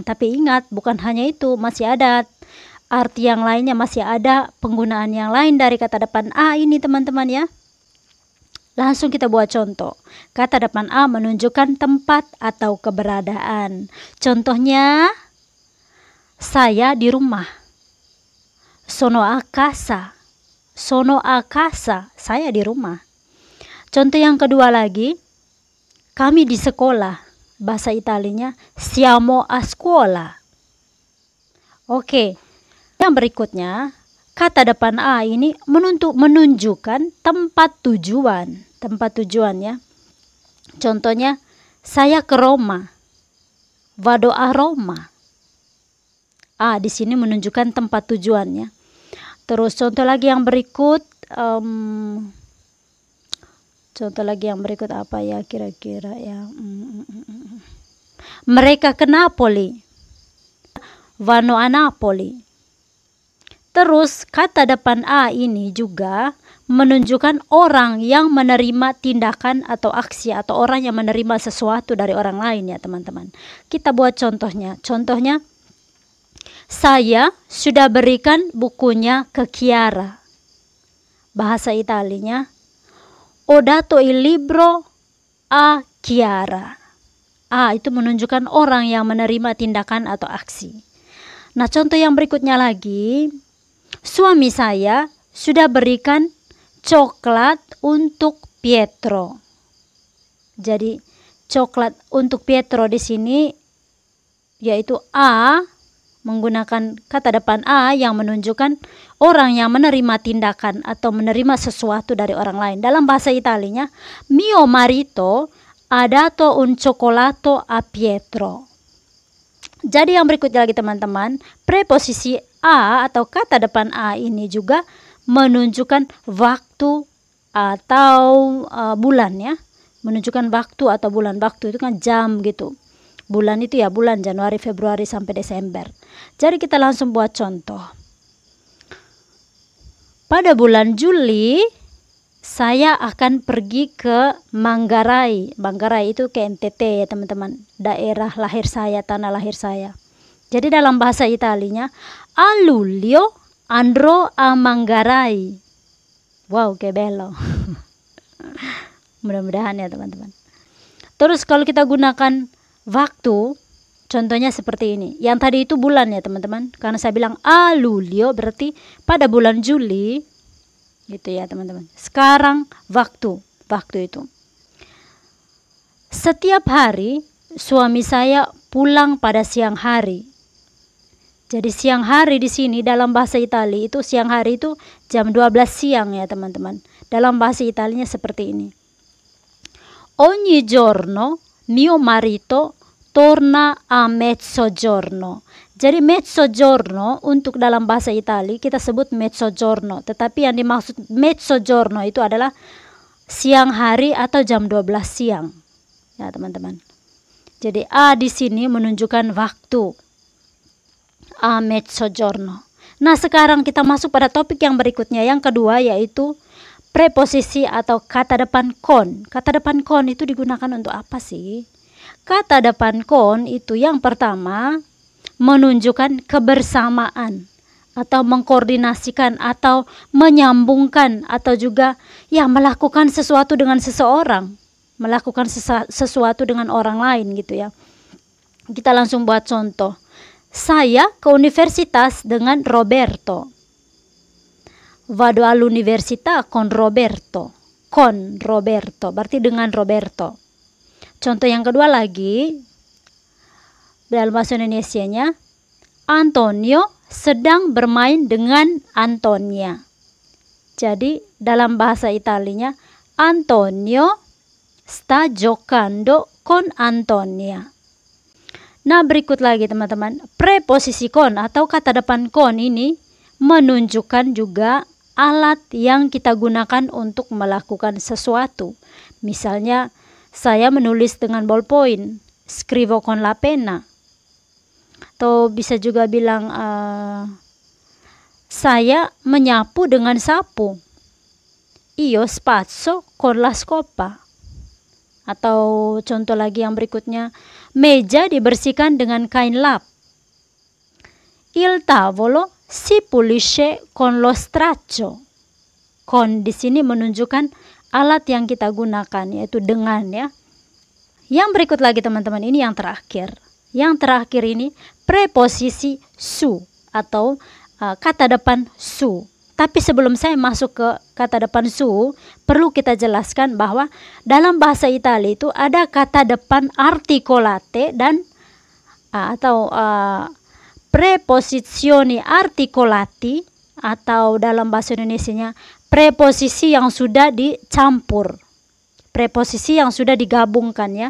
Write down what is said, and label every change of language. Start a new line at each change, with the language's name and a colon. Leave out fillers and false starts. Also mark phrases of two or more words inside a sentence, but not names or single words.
Indonesian: Tapi ingat, bukan hanya itu, masih ada arti yang lainnya, masih ada penggunaan yang lain dari kata depan a ini teman-teman ya. Langsung kita buat contoh. Kata depan a menunjukkan tempat atau keberadaan. Contohnya, saya di rumah.
Italian: Sono a casa. Sono a casa.
Indonesian: Saya di rumah. Contoh yang kedua lagi, kami di sekolah. Bahasa Italianya,
Italian: siamo a scuola.
Indonesian: Oke. Yang berikutnya, kata depan a ini menunjukkan tempat tujuan. Tempat tujuan ya. Contohnya, saya ke Roma.
Italian: Vado a Roma.
Indonesian: A di sini menunjukkan tempat tujuannya. Terus contoh lagi yang berikut, apa ya kira-kira ya? Mereka ke Napoli.
Italian: Vanno a Napoli.
Indonesian: Terus kata depan a ini juga menunjukkan orang yang menerima tindakan atau aksi atau orang yang menerima sesuatu dari orang lain ya teman-teman. Kita buat contohnya. Contohnya, saya sudah berikan bukunya ke Chiara. Bahasa Italianya,
Italian: ho dato il libro a Chiara.
Indonesian: A itu menunjukkan orang yang menerima tindakan atau aksi. Nah, contoh yang berikutnya lagi, suami saya sudah berikan coklat untuk Pietro. Jadi coklat untuk Pietro di sini yaitu a menggunakan kata depan a yang menunjukkan orang yang menerima tindakan atau menerima sesuatu dari orang lain. Dalam bahasa Italianya,
Italian: mio marito ha dato un cioccolato a Pietro.
Indonesian: Jadi yang berikutnya lagi teman-teman, preposisi a atau kata depan a ini juga menunjukkan waktu atau bulan ya. Menunjukkan waktu atau bulan. Waktu itu kan jam gitu. Bulan itu ya bulan Januari, Februari sampai Desember. Jadi kita langsung buat contoh. Pada bulan Juli saya akan pergi ke Manggarai. Manggarai itu ke NTT ya teman-teman. Daerah lahir saya, tanah lahir saya. Jadi dalam bahasa Italianya,
Italian: a luglio andrò a Manggarai. Wow, che bello.
Indonesian: Mudah-mudahan ya teman-teman. Terus kalau kita gunakan waktu, contohnya seperti ini. Yang tadi itu bulan ya teman-teman. Karena saya bilang
Italian: a luglio
Indonesian: berarti pada bulan Juli. Gitu ya teman-teman. Sekarang waktu itu. Setiap hari suami saya pulang pada siang hari. Jadi siang hari di sini dalam bahasa Italia itu siang hari itu jam 12 siang ya teman-teman. Dalam bahasa Italianya seperti ini.
Italian: Ogni giorno mio marito torna a mezzogiorno.
Indonesian: Jadi mezzogiorno untuk dalam bahasa Italia kita sebut mezzogiorno. Tetapi yang dimaksud mezzogiorno itu adalah siang hari atau jam 12 siang. Ya teman-teman. Jadi a di sini menunjukkan waktu.
Italian: A mezzogiorno.
Indonesian: Nah sekarang kita masuk pada topik yang berikutnya. Yang kedua yaitu preposisi atau kata depan kon. Kata depan kon itu digunakan untuk apa sih? Kata depan kon itu yang pertama menunjukkan kebersamaan atau mengkoordinasikan atau menyambungkan atau juga ya melakukan sesuatu dengan seseorang, melakukan sesuatu dengan orang lain gitu ya. Kita langsung buat contoh. Saya ke universitas dengan Roberto.
Italian: Vado all'università con Roberto. Con Roberto
Indonesian: berarti dengan Roberto. Contoh yang kedua lagi dalam bahasa Indonesianya, Antonio sedang bermain dengan Antonia. Jadi dalam bahasa Italinya,
Italian: Antonio sta giocando con Antonia.
Indonesian: Nah, berikut lagi teman-teman, preposisi con atau kata depan con ini menunjukkan juga alat yang kita gunakan untuk melakukan sesuatu. Misalnya, saya menulis dengan ballpoint,
Italian: scrivo con la penna.
Indonesian: Atau bisa juga bilang, saya menyapu dengan sapu.
Italian: Io spazzo con la scopa.
Indonesian: Atau contoh lagi yang berikutnya, meja dibersihkan dengan kain lap.
Italian: Il tavolo si pulisce con lo straccio.
Indonesian: Con di sini menunjukkan alat yang kita gunakan, yaitu dengan, ya. Yang berikut lagi teman-teman, ini yang terakhir. Yang terakhir ini preposisi su atau kata depan su. Tapi sebelum saya masuk ke kata depan su, perlu kita jelaskan bahwa dalam bahasa Italia itu ada kata depan articolate dan atau
Italian: preposizioni articolati,
Indonesian: atau dalam bahasa Indonesianya preposisi yang sudah dicampur, preposisi yang sudah digabungkan, ya.